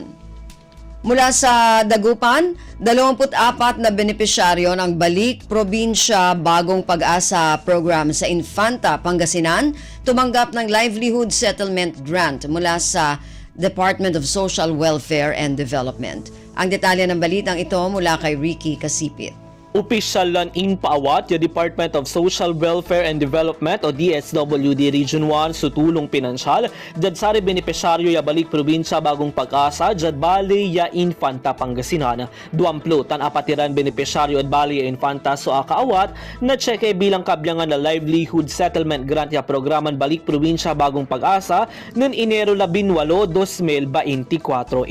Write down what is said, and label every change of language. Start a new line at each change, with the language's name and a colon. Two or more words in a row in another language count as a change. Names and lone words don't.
Filipino: Mula sa Dagupan, 24 na benepisyaryo ng Balik Probinsya Bagong Pag-asa program sa Infanta, Pangasinan tumanggap ng Livelihood Settlement Grant mula sa Department of Social Welfare and Development. Ang detalye ng balitang ito mula kay Ricky Kasipit.
Pangasinan: Opisyal lan inpaawat yung Department of Social Welfare and Development o DSWD Region 1 sa tulong pinansyal dad sari benepisyaryo ya Balik Probinsya Bagong Pag-asa dad Bali ya Infanta Pangasinan. Duamplo tan apatiran benepisyaryo at Bali ya Infanta so akaawat na cheque bilang kabyangan na Livelihood Settlement Grant ya programan Balik Probinsya Bagong Pag-asa noong Enero 18, 2024.